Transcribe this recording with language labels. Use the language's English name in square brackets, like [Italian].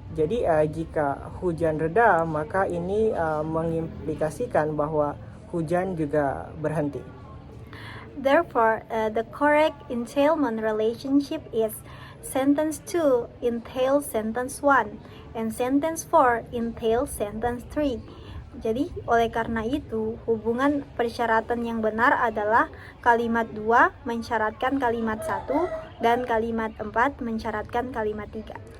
[Indonesian] Jadi jika hujan reda, maka ini mengimplikasikan bahwa hujan juga berhenti. [English] Therefore, the correct entailment relationship is sentence 2 entails sentence 1 and sentence 4 entails sentence 3. [Indonesian] Jadi, oleh karena itu, hubungan persyaratan yang benar adalah kalimat 2 mensyaratkan kalimat 1 dan kalimat 4 mensyaratkan kalimat 3.